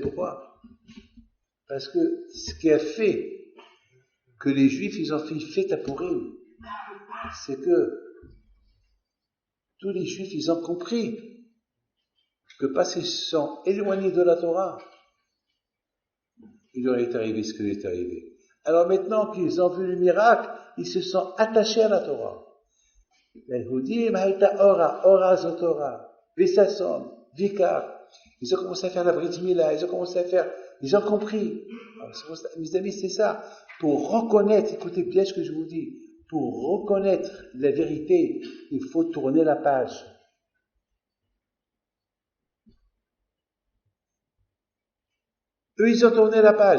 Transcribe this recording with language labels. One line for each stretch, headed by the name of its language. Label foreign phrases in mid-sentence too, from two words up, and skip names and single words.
French: Parce que ce qui a fait que les Juifs, ils ont fait une fête à Purim, c'est que tous les Juifs, ils ont compris que parce qu'ils se sont éloignés de la Torah, il leur est arrivé ce qui lui est arrivé. Alors maintenant qu'ils ont vu le miracle, ils se sont attachés à la Torah.
Hebrew: יהודים הייתה אורה, אורה זו תורה, וששון, ויקר.
French: Ils ont commencé à faire la
Hebrew: ברית מילה,
French: ils ont commencé à faire, ils ont compris. Alors, mes amis, c'est ça. Pour reconnaître, écoutez bien ce que je vous dis, pour reconnaître la vérité, il faut tourner la page. Eux, ils ont tourné la page.